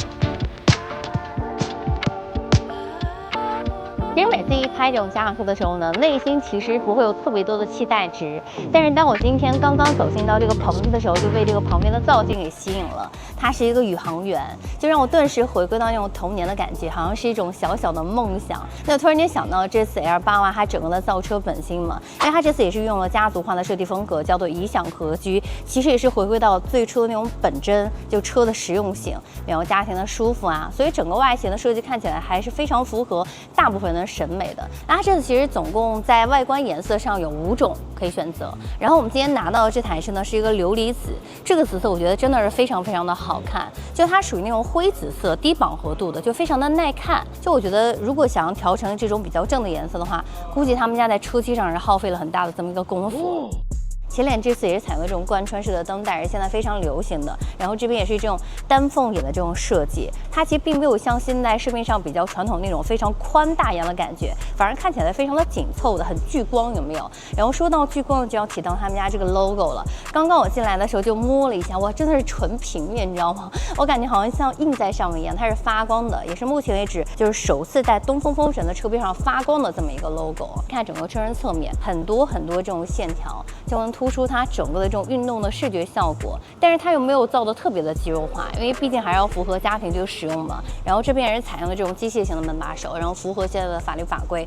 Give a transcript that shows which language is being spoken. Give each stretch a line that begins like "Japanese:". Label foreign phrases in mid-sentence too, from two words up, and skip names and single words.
Chinese: 其實每次一拍這種家用車的時候呢，內心其實不會有特別多的期待值。但是當我今天剛剛走進到這個棚子的時候，就被這個旁邊的造景給吸引了。它是一個宇航員，就讓我頓時回歸到那種童年的感覺，好像是一種小小的夢想。那我突然間想到，這次 L8Y 它整個的造車本心嘛，因為它這次也是用了家族化的設計風格，叫做以享合居，其實也是回歸到最初的那種本真，就車的實用性，然後家庭的舒服啊，所以整個外形的設計看起來還是非常符合大部分人的審美的。那它这次其實總共在外觀顏色上有5種可以選擇，然後我們今天拿到的這台車呢是一個琉璃紫，這個紫色我覺得真的是非常非常的好看，就它屬於那種灰紫色，低飽和度的，就非常的耐看。就我覺得如果想要調成這種比較正的顏色的話，估計他們家在車漆上是耗費了很大的這麼一個功夫。前臉這次也是採用這種貫穿式的燈帶，是現在非常流行的。然後這邊也是這種單鳳眼的這種設計，它其實並沒有像現在市面上比較傳統那種非常寬大一樣的感覺，反而看起来非常的緊湊的，很聚光，有沒有？然後說到聚光，就要提到他們家這個 logo 了。剛剛我進來的時候就摸了一下，哇，真的是純平面，你知道嗎？我感覺好像像印在上面一樣，它是發光的，也是目前為止就是首次在東风风神的車邊上發光的這麼一個 logo。看整個車身側面，很多這种線條，就能突出它整個的這種運動的視覺效果，但是它又沒有造得特別的肌肉化，因為畢竟還是要符合家庭這個使用嘛。然後這邊也是採用了這種機械型的門把手，然後符合現在的法律法規。